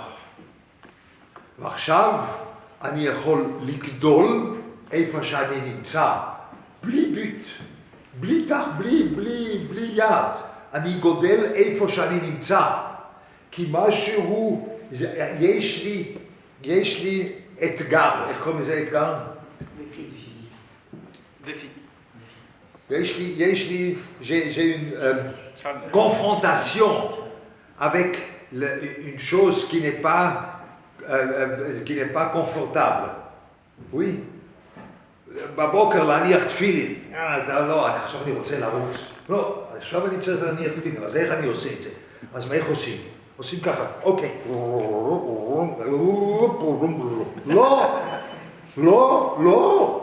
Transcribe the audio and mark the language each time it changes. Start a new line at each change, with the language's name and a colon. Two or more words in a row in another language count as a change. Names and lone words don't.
Hebrew: ועכשיו אני יכול לגדול איפה שאני נמצא, בלי ביט, בלי יד. אני גודל איפה שאני נמצא, כי משהו, יש לי אתגר, איך קוראים לזה אתגר?
French: J'ai une confrontation avec une chose qui n'est pas confortable. Oui.
Hebrew: בבוקר להניח תפילין. לא, עכשיו אני רוצה לרוץ. לא, עכשיו אני צריך להניח תפילין. אז איך אני עושה את זה? אז איך עושים? עושים ככה, אוקיי. לא.